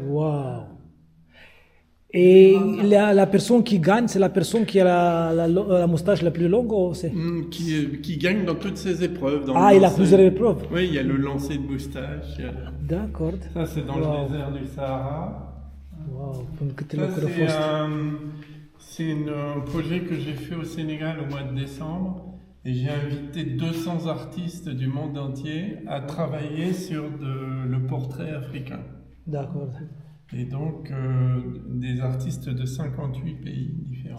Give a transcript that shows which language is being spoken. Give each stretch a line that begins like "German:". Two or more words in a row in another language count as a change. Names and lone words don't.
French: Wow. Et la personne qui gagne, c'est la personne qui a la moustache la plus longue ou c'est... Qui gagne dans toutes ces épreuves. Dans Ah, le il a lancer. plusieurs épreuves. Oui, il y a le lancer de moustache. D'accord. Ça, c'est dans Wow. le désert du Sahara.
Romanian: Wow, până câte
French: Ça,
Romanian: locuri a fost.
French: c'est un projet que j'ai fait au Sénégal au mois de décembre. Et j'ai invité 200 artistes du monde entier à travailler sur le portrait africain. D'accord. Et donc, des artistes de 58 pays différents.